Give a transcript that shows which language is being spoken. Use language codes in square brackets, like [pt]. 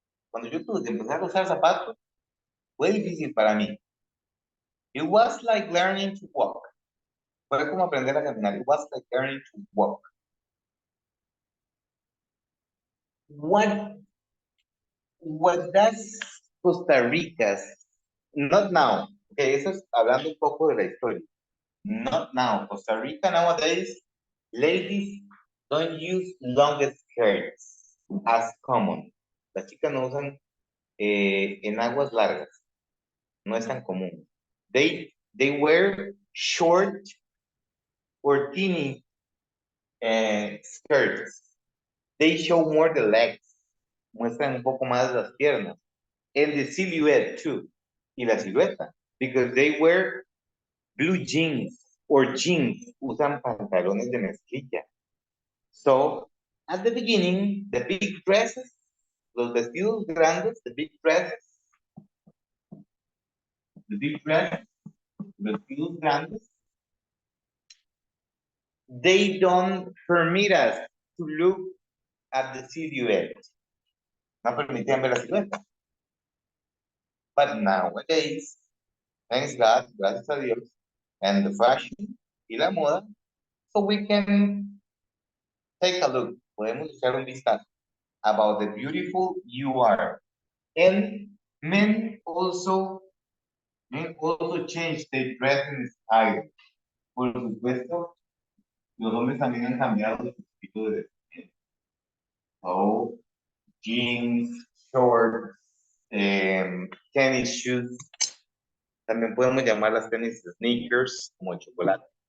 [es] Cuando yo tuve que empezar a usar zapatos, fue difícil para mí. [en] It was like learning to walk. [es] Fue como aprender a caminar. [en] It was like learning to walk. What does Costa Rica's, not now, okay, [es] eso es hablando un poco de la historia. [en] Not now. Costa Rica nowadays, ladies don't use long skirts as common. [es] Las chicas no usan enaguas largas. No es tan común. [en] They wear short or teeny skirts. They show more the legs. [es] Muestran un poco más las piernas. [en] And the silhouette too. [es] Y la silueta. [en] Because they wear blue jeans or jeans. [es] Usan pantalones de mezclilla. [en] So, at the beginning, the big dresses, [es] los vestidos grandes, [en] the big dresses, [es] vestidos grandes, [en] they don't permit us to look at the silhouette. [es] No permitían ver la silueta. [en] But nowadays, thanks God, [es] gracias a Dios, [en] and the fashion [es] y la moda, [en] so we can take a look. [es] Podemos echar un vistazo [en] about the beautiful you are. And men also change their dressing style. [es] Por supuesto, los hombres también han cambiado su estilo de vestir. [en] So, jeans, shorts, tennis shoes. [es] También podemos llamar las tenis sneakers, como el chocolate.